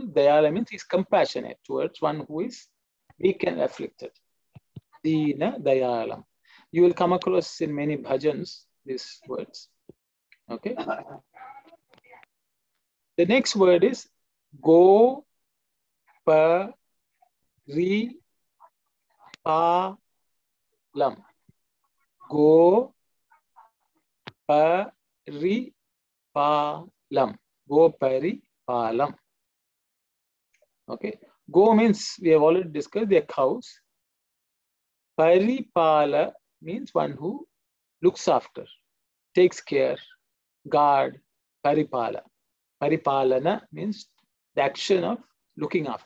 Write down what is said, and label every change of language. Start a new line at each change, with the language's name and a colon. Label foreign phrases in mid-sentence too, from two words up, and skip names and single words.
English: Dayala means he's compassionate towards one who is weak and afflicted.
Sanskrit: दीन दयालम्.
English: You will come across in many bhajans these words. Okay. The next word is Go Pa Ri Pa Lam. Go Pa Ri Pa Lam. Go Pari Palam. Okay. Go means we have already discussed, they are cows. Paripala means one who looks after, takes care, guard, paripala. Paripalana means the action of looking after.